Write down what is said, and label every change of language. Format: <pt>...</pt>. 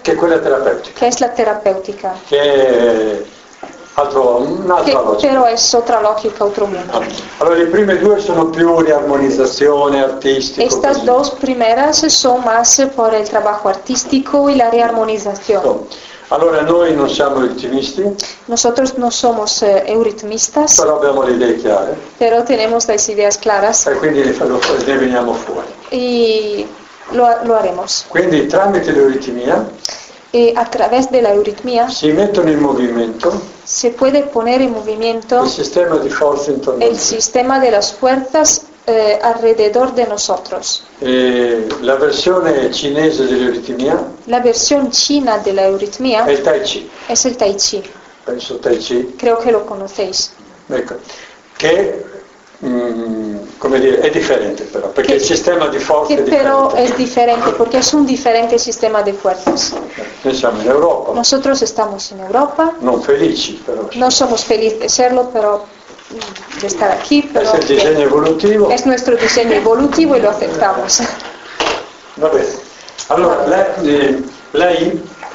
<it>Che è quella terapeutica.</it> <es>Que es la terapéutica.</es> <it>Che è altro, un'altra logica. Però è sotto logica, altro mondo. Allora, le prime due sono più riarmonizzazione artistica.</it> <es>Estas dos primeras son más por el trabajo artístico y la riarmonización.</es> <it>Allora, noi non siamo euritmisti.</it> <es>Nosotros no somos euritmistas.</es> <it>Però abbiamo le idee chiare.</it> <es>Pero tenemos las ideas claras.</es> <it>E quindi le veniamo fuori.</it> <es>Y lo haremos.</es> <it>Quindi tramite l'euritmia.</it> <es>E attraverso della euritmia</es> <it>si mettono in movimento.</it> <es>Se puede poner en movimiento</es> <it>il sistema di forze intorno.</it> <es>El sistema de las fuerzas alrededor de nosotros.</es> <it>E la versione cinese dell'euritmia.</it> <es>La versión china de la euritmia.</es> <it>È il Tai Chi.</it> <es>Es el Tai Chi.</es> <it>Penso Tai Chi.</it> <es>Creo que lo conocéis.</es> <it>Ecco. Che come dire, è differente però, perché il sistema di forze è però è differente, perché è un differente sistema di forze. Noi siamo in Europa.</it> <es>Nosotros estamos en Europa.</es> <it>Non felici, però.</it> <es>No somos felices de serlo, pero de estar aquí, pero es el diseño evolutivo. Es nuestro diseño evolutivo y lo aceptamos.</es> <it>Va bene. Allora, la I.</it>